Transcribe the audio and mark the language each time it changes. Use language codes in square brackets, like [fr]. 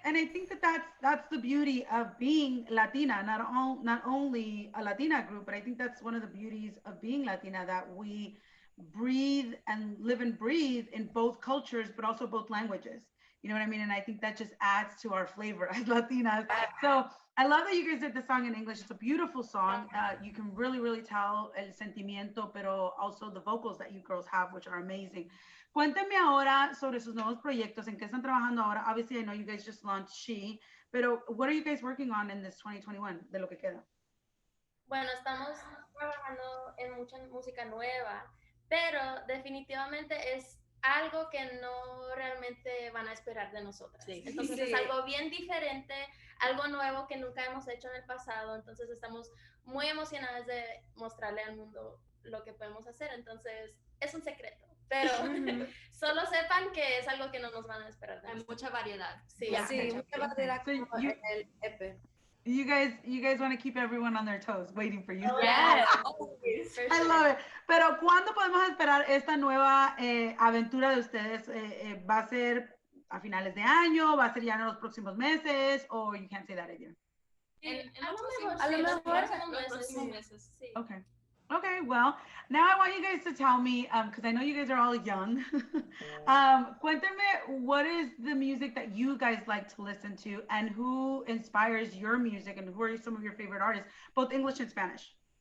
[en] I think that's the beauty of being Latina, not only a Latina group, but I think that's one of the beauties of being Latina, that we breathe and live and breathe in both cultures, but also both languages. You know what I mean? And I think that just adds to our flavor as Latinas. So I love that you guys did the song in English. It's a beautiful song. You can really, really tell [es] el sentimiento, pero [en] also the vocals that you girls have, which are amazing. [es] Cuéntenme ahora sobre sus nuevos proyectos, en qué están trabajando ahora. [en] Obviously, I know you guys just launched She, pero what are you guys working on in this 2021, [es] de lo que queda? Bueno, estamos trabajando en mucha música nueva, pero definitivamente es algo que no realmente van a esperar de nosotras. Sí. Entonces es algo bien diferente, algo nuevo que nunca hemos hecho en el pasado. Entonces estamos muy emocionadas de mostrarle al mundo lo que podemos hacer. Entonces es un secreto, pero solo sepan que es algo que no nos van a esperar. Hay mucha variedad. Sí, mucha variedad como en el EP. [en] You guys want to keep everyone on their toes, waiting for you. Yes. I love it. [es] Pero ¿cuándo podemos esperar esta nueva aventura de ustedes? ¿Va a ser a finales de año? ¿Va a ser ya en los próximos meses? [en] ¿O you can't say that again? [es] A lo mejor en los próximos meses. Sí. [en] Okay. Okay, well, now I want you guys to tell me, because I know you guys are all young. Cuéntame, what is the music that you guys like to listen to, and who inspires your music, and who are some of your favorite artists, both English and Spanish?